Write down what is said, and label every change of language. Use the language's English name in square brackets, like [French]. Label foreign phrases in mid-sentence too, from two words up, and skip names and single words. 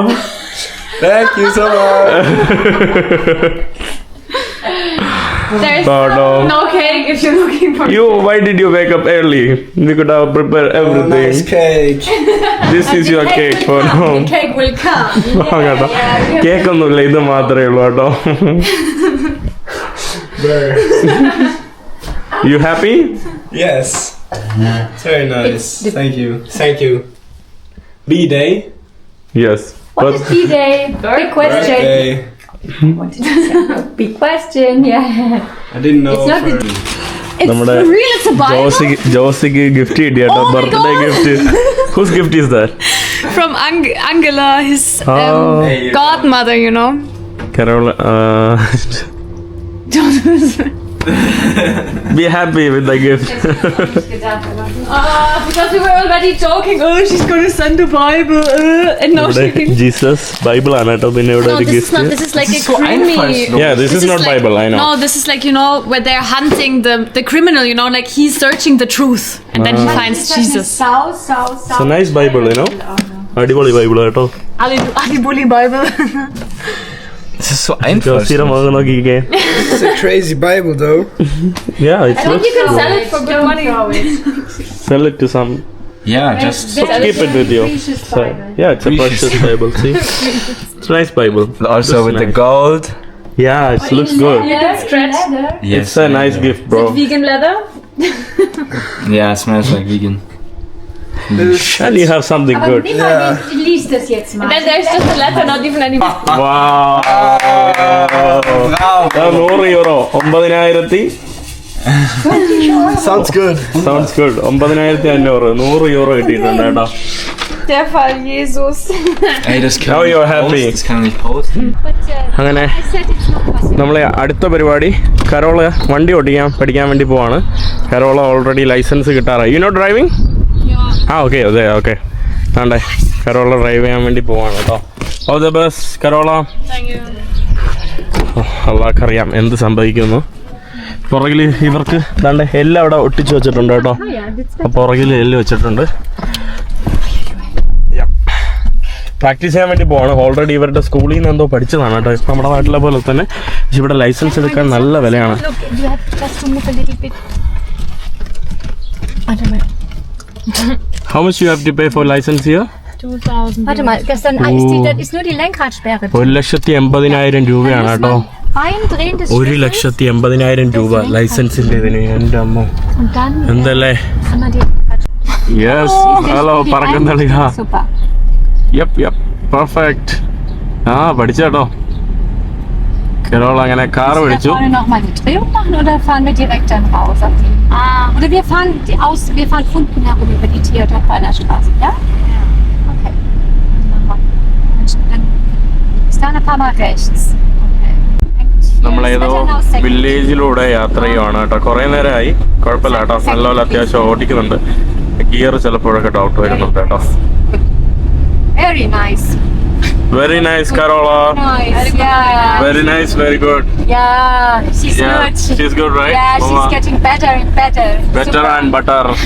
[English] Thank you so much. There's no cake if you're looking for. Why did you wake up early? You could have prepared everything. Nice cake. This is your cake for now. The cake will come. [Malayalam] കേട്ടോ, കേക്കൊന്നുമില്ല, ഇത് മാത്രമേ ഉള്ളൂ കേട്ടോ. [English] You happy? Yes. It's very nice. Thank you. B-Day. Yes. What is B-Day? Big question. Birthday. What did you say? Big question, yeah. I didn't know. It's not for- It's [Malayalam] നമ്മുടെ [English] for real, it's a Bible. [Malayalam] ജോസിക്ക് ഗിഫ്റ്റ് കിട്ടി കേട്ടോ, [English] birthday gift. Whose gift is that? from Angela, his Oh. godmother, you know. Carola, be happy with the gift. Because we were already joking, oh, she's gonna send the Bible, and now she can... [Malayalam] ജീസസ് ബൈബിൾ ആണ് കേട്ടോ പിന്നെ ഇവിടെ [English] No, [Malayalam] ഒരു [English] this is [Malayalam] ഗിഫ്റ്റ് [English] not, this is like a creamy... Yeah, this is not like, Bible, I know. No, this is like, you know, where they're hunting the criminal, you know, like he's searching the truth, and then he finds Jesus. It's a nice Bible, you know. [Malayalam] അടിപൊളി ബൈബിൾ കേട്ടോ. Adibuli Bible. [German] Das ist so einfach. [Malayalam] ജോസിയുടെ മുഖം നോക്കിക്കേ. [English] It's a crazy Bible, though. Yeah, it's I think you can sell it for good money. sell it to some. Yeah, just Keep it with you. So, yeah, it's a precious Bible. See, it's a nice Bible. also Looks with the nice. gold. Yeah, it looks good. You can stretch. Yes. It's a nice gift, bro. Vegan leather. Yeah, it smells like vegan. And you have something good. [German] Lies das jetzt mal. [English] And then there's just a letter, not even any... Wow. €100. 9,000. Sounds good. Sounds good. 9,500. €100 [Malayalam] കിട്ടിയിട്ടുണ്ട് കേട്ടോ. [German] Der Fall Jesus. Ey, das kann [English] Now [German] ich [English] you're [German] nicht [English] happy. [German] posten. Das kann ich nicht posten. [Malayalam] അങ്ങനെ നമ്മളെ അടുത്ത പരിപാടി കരോള വണ്ടി ഓടിക്കാൻ പഠിക്കാൻ വേണ്ടി പോവാണ്. കരോള [English] already license [Malayalam] കിട്ടാറായി. [English] you know driving? [Malayalam] ആ ഓക്കെ അതെ ഓക്കെ ആണ്ടേ കരോള ഡ്രൈവ് ചെയ്യാൻ വേണ്ടി പോവാണ് കേട്ടോ. [English] all the best [Malayalam] കരോള. അള്ളാഹ്ക്കറിയാം എന്ത് സംഭവിക്കുന്നു. പുറകിൽ ഇവർക്ക് ദാണ്ടെ എല്ലാം അവിടെ ഒട്ടിച്ച് വെച്ചിട്ടുണ്ട് കേട്ടോ. പുറകിൽ എല്ല് വെച്ചിട്ടുണ്ട്. പ്രാക്ടീസ് ചെയ്യാൻ വേണ്ടി പോവാണ്. ഓൾറെഡി ഇവരുടെ സ്കൂളിൽ നിന്ന് എന്തോ പഠിച്ചതാണ് കേട്ടോ. നമ്മുടെ നാട്ടിലെ പോലെ തന്നെ പക്ഷെ ഇവിടെ ലൈസൻസ് എടുക്കാൻ നല്ല വിലയാണ്. [English] How much you have to pay for license here? 2,000. [German] Warte mal, gestern ist nur die Lenkradsperre. [Malayalam] 1,80,000 രൂപയാണ് കേട്ടോ. [German] Eindrehen des [Malayalam] 1,80,000 രൂപ ലൈസൻസിന്റെ ഇതിന്. എൻ്റെ അമ്മ [German] und dann [Malayalam] എന്തല്ലേ. [German] einmal die [English] yes hello [Malayalam] പറക്കുന്നളിക. Super. [English] yep perfect. [Malayalam] ആ പഠിച്ചേട്ടോ. കരോൾ അങ്ങനെ കാർ മേടിച്ചു. [German] Wollen wir noch mal die Drehung machen oder fahren wir direkt dann raus? Oder wir fahren unten herum über die Theodor-Brenner Straße, ja? Okay. Dann ist da ein paar Mal rechts. Okay. [Malayalam] നമ്മളേതോ വില്ലേജിലൂടെ യാത്ര ചെയ്യുവാണ് കേട്ടോ. കുറേ നേരമായി. കുഴപ്പമില്ല കേട്ടോ. നല്ലപോലെ അത്യാവശ്യം ഓടിക്കുന്നുണ്ട്. ഗിയർ ചിലപ്പോഴൊക്കെ ഡൗട്ട് വരുന്നുണ്ട് കേട്ടോ. [English] Very nice. Very nice, Carola. Nice, yeah. Very nice, very good. Yeah, she's Yeah, good. she's good, right? Yeah, she's Mama? getting better and better. Better Super. and butter.